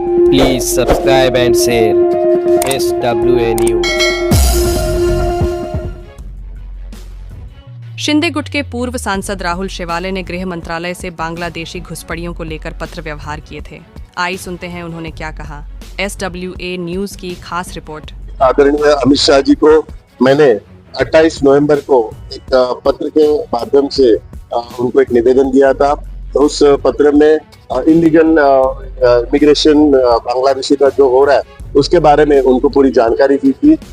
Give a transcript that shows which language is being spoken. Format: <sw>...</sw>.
<en>Please subscribe and share SWA News.</en> <hi>Shinde गुट के पूर्व सांसद राहुल शेवाले ने गृह मंत्रालय से बांग्लादेशी घुसपैठियों को लेकर पत्र व्यवहार किए थे। आई सुनते हैं उन्होंने क्या कहा। SWA न्यूज की खास रिपोर्ट। आदरणीय अमित शाह जी को मैंने 28 नवंबर को एक पत्र के माध्यम से उनको एक निवेदन दिया था। तो उस पत्र में इलीगल इमिग्रेशन बांग्लादेशी का जो हो रहा है उसके बारे में उनको पूरी जानकारी दी थी।</hi>